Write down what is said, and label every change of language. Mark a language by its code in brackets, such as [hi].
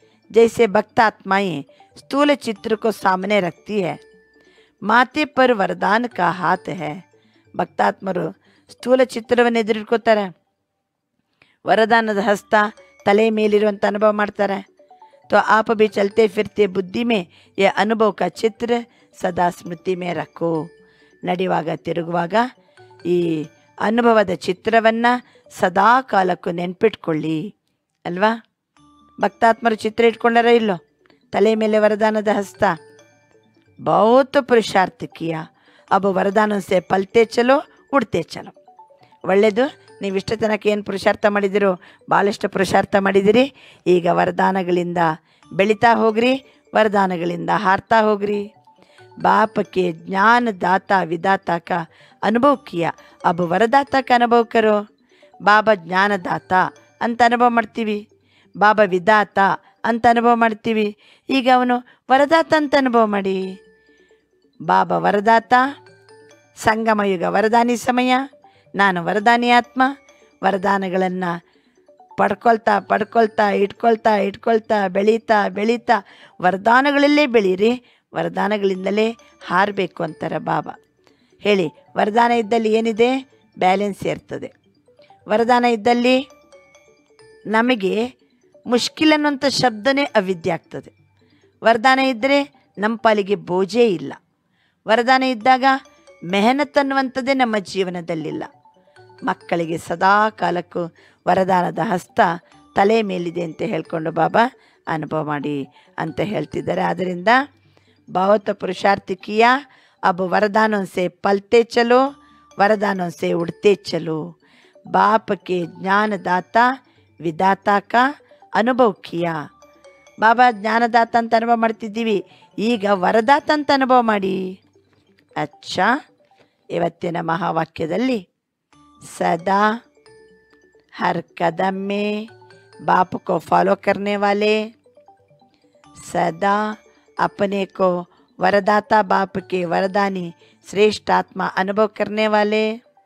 [hi] जैसे भक्त आत्माएं स्थूल चित्र को सामने रखती है, माथे पर वरदान का हाथ है. [kn] ಭಕ್ತಾತ್ಮರು ಸ್ಥೂಲ ಚಿತ್ರವನ್ನು ಎದುರಿಟ್ಕೋತಾರೆ, ವರದಾನದ ಹಸ್ತ ತಲೆ ಮೇಲಿರುವಂಥ ಅನುಭವ ಮಾಡ್ತಾರೆ. [hi] तो आप भी चलते फिरते बुद्धि में यह अनुभव का चित्र सदा स्मृति में रखो. [kn] ನಡೆಯುವಾಗ ತಿರುಗುವಾಗ ಈ ಅನುಭವದ ಚಿತ್ರವನ್ನು ಸದಾ ಕಾಲಕ್ಕೂ ನೆನ್ಪಿಟ್ಕೊಳ್ಳಿ ಅಲ್ವಾ. ಭಕ್ತಾತ್ಮರು ಚಿತ್ರ ಇಟ್ಕೊಂಡಾರ ಇಲ್ಲೋ, ತಲೆ ಮೇಲೆ ವರದಾನದ ಹಸ್ತ. [hi] बहुत पुरुषार्थ किया, अब वरदानों से पलते चलो उड़ते चलो. [kn] ಒಳ್ಳೆಯದು, ನೀವು ಇಷ್ಟ ತನಕ ಏನು ಪುರುಷಾರ್ಥ ಮಾಡಿದಿರೋ ಭಾಳಷ್ಟು ಪುರುಷಾರ್ಥ ಮಾಡಿದಿರಿ. ಈಗ ವರದಾನಗಳಿಂದ ಬೆಳೀತಾ ಹೋಗ್ರಿ, ವರದಾನಗಳಿಂದ ಹಾರ್ತಾ ಹೋಗ್ರಿ. [hi] बाप के ज्ञान दाता विदाता का अनुभव किया, अब वरदाता का अनुभव करो. [kn] ಬಾಬಾ ಜ್ಞಾನದಾತ ಅಂತ ಅನುಭವ ಮಾಡ್ತೀವಿ, ಬಾಬಾ ವಿದಾತ ಅಂತ ಅನುಭವ ಮಾಡ್ತೀವಿ. ಈಗ ಅವನು ವರದಾತ ಅಂತ ಅನುಭವ ಮಾಡಿ. ಬಾಬಾ ವರದಾತ, ಸಂಗಮಯುಗ ವರದಾನಿ ಸಮಯ, ನಾನು ವರದಾನಿ ಆತ್ಮ. ವರದಾನಗಳನ್ನು ಪಡ್ಕೊಳ್ತಾ ಇಟ್ಕೊಳ್ತಾ ಬೆಳೀತಾ ವರದಾನಗಳಲ್ಲೇ ಬೆಳೀರಿ. ವರದಾನಗಳಿಂದಲೇ ಹಾರಬೇಕು ಅಂತಾರೆ ಬಾಬಾ. ಹೇಳಿ, ವರದಾನ ಇದ್ದಲ್ಲಿ ಏನಿದೆ? ಬ್ಯಾಲೆನ್ಸ್ ಇರ್ತದೆ. ವರದಾನ ಇದ್ದಲ್ಲಿ ನಮಗೆ ಮುಷ್ಕಿಲ್ ಅನ್ನುವಂಥ ಶಬ್ದನೇ ಅವಿದ್ಯೆ ಆಗ್ತದೆ. ವರದಾನ ಇದ್ದರೆ ನಮ್ಮ ಪಾಲಿಗೆ ಬೋಜೇ ಇಲ್ಲ. ವರದಾನ ಇದ್ದಾಗ ಮೆಹನತ್ ಅನ್ನುವಂಥದ್ದೇ ನಮ್ಮ ಜೀವನದಲ್ಲಿಲ್ಲ. ಮಕ್ಕಳಿಗೆ ಸದಾ ಕಾಲಕ್ಕೂ ವರದಾನದ ಹಸ್ತ ತಲೆ ಮೇಲಿದೆ ಅಂತ ಹೇಳ್ಕೊಂಡು ಬಾಬಾ ಅನುಭವ ಮಾಡಿ ಅಂತ ಹೇಳ್ತಿದ್ದಾರೆ. ಆದ್ದರಿಂದ [hi] बहुत पुरुषार्थ किया, अब वरदानों से पलते चलो, वरदानों से उड़ते चलो. बाप के ज्ञानदाता विदाता का अनुभव किया. [kn] ಬಾಬಾ ಜ್ಞಾನದಾತ ಅಂತ ಅನುಭವ ಮಾಡ್ತಿದ್ದೀವಿ, ಈಗ ವರದಾತ ಅಂತ ಅನುಭವ ಮಾಡಿ. ಅಚ್ಚಾ, ಇವತ್ತಿನ ಮಹಾವಾಕ್ಯದಲ್ಲಿ ಸದಾ [hi] हर कदम में बाप को फॉलो करने वाले, सदा अपने को वरदाता बाप के वरदानी श्रेष्ठ आत्मा अनुभव करने वाले,